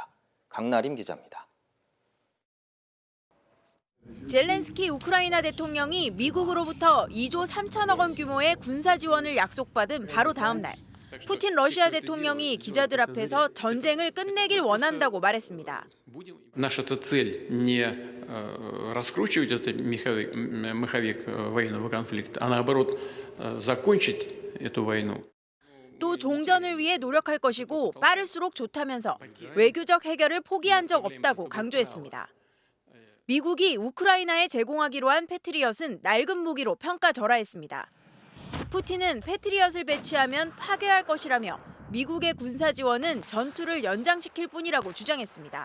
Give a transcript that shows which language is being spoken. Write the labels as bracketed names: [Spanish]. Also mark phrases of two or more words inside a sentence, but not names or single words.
[Korean] 강나림 기자입니다. 젤렌스키 우크라이나 대통령이 미국으로부터 2조 3천억 원 규모의 군사 지원을 약속받은 바로 다음 날 푸틴 러시아 대통령이 기자들 앞에서 전쟁을 끝내길 원한다고 말했습니다. [Russian] Наша цель не раскручивать этот маховик военного конфликта, а наоборот закончить эту войну. [Korean] 또 종전을 위해 노력할 것이고 빠를수록 좋다면서 외교적 해결을 포기한 적 없다고 강조했습니다. 미국이 우크라이나에 제공하기로 한 패트리엇은 낡은 무기로 평가절하했습니다. 푸틴은 패트리엇을 배치하면 파괴할 것이라며 미국의 군사 지원은 전투를 연장시킬 뿐이라고 주장했습니다.